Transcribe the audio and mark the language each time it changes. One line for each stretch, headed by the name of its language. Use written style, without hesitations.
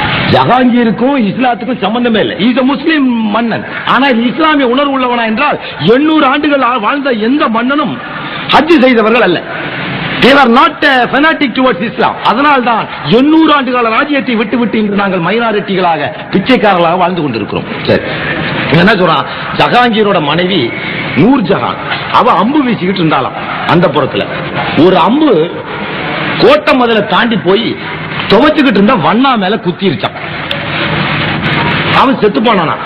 Tamil: ஜஹாங்கீருக்கும் இஸ்லாத்துக்கும் சம்பந்தமே இல்லை.
English: is a Muslim
Tamil: மன்னன். ஆனால் இஸ்லாமிய உணர்வு உள்ளவனா என்றால் 800 ஆண்டுகள் வாழ்ந்த எந்த மன்னனும் ஹஜ் செய்தவர்கள் அல்ல.
English: They were not fanatic towards Islam.
Tamil: அதனால்தான் 800 ஆண்டுகால ராஜ்யத்தை விட்டு விட்டு இன்று நாங்கள் மைனாரிட்டிகளாக பிச்சைக்காரர்களாக வாழ்ந்து கொண்டிருக்கிறோம். சரி, என்ன சொல்றான், ஜஹாங்கீரோட மனைவி நூர் ஜஹான், அவ அம்பு வீசிக்கிட்டு இருந்தாலாம். அந்த புறத்துல ஒரு அம்பு கோட்டை மதில தாண்டி போய் துவைச்சுக்கிட்டு இருந்த வண்ணா மேல குத்திருச்சான். அவன் செத்து போனானா.